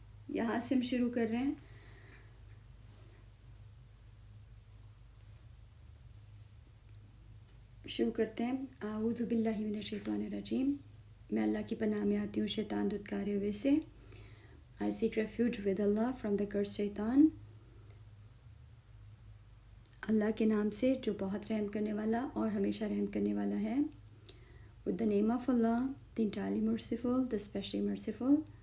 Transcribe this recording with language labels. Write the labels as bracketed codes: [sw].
[ur] یہاں سے ہم شروع کر رہے ہیں. شروع کرتے ہیں. [ar] اعوذ باللہ من الشیطان الرجیم. [ur] میں اللہ کی پناہ میں آتی ہوں شیطان دھتکارے ہوئے سے. [en] I seek refuge with Allah from the cursed شیطان. [ur] اللہ کے نام سے جو بہت رحم کرنے والا اور ہمیشہ رحم کرنے والا ہے. [en] With the name of Allah, the entirely merciful, the specially merciful.